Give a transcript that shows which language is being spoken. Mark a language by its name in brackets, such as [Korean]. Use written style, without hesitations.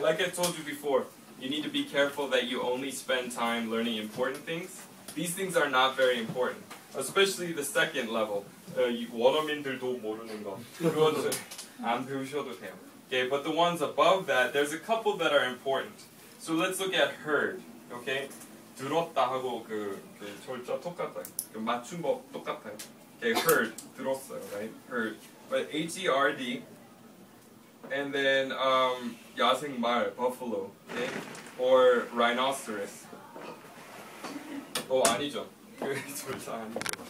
[English] Like I told you before, you need to be careful that you only spend time learning important things. These things are not very important, especially the second level. [Korean] 원어민들도 모르는 거. 그건 안 배우셔도 돼요. [English] Okay, but the ones above that, there's a couple that are important. So let's look at heard. [Korean] Okay, 들었다 하고 그 절자 똑같아요. 그 맞춤법 똑같아요. [English] Okay, heard [Korean] 들었어요, [English] right? Heard. But H-E-R-D, and then 야생말, buffalo, okay, or rhinoceros. [Korean] 아니죠. 그 절자 아니죠.